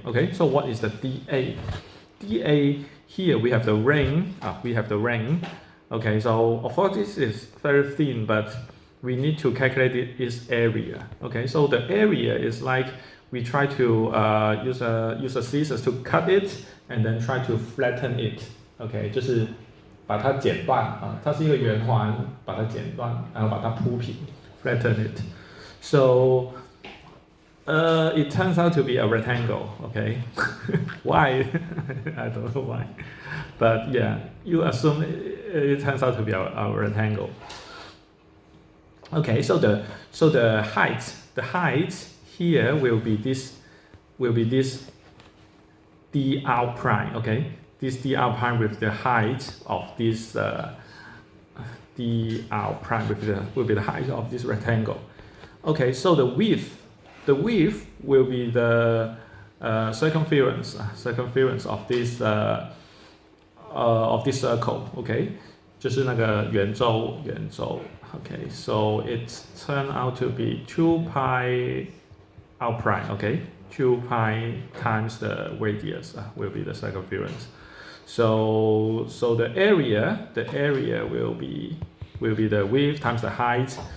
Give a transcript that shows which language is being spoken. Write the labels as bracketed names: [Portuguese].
[English] Okay, so what is the dA? dA here we have the ring. Okay, so of course this is very thin, but we need to calculate its area. Okay, so the area is like we try to use a scissors to cut it and then try to flatten it. [Chinese] Okay, 就是把它剪断它是一个圆环，把它剪断，然后把它铺平 ， [English] flatten it. So it turns out to be a rectangle. Okay, why? I don't know why, but yeah, you assume it turns out to be a rectangle. Okay, so the height here will be this dr prime. Okay, this dr prime with the height of this dr prime will be the height of this rectangle. Okay, so the width will be the circumference of this circle. [Chinese] Okay, 就是那个圆周。 [English] Okay, so it turned out to be 2 pi r prime. Okay, 2 pi times the radius will be the circumference. So the area will be the width times the height.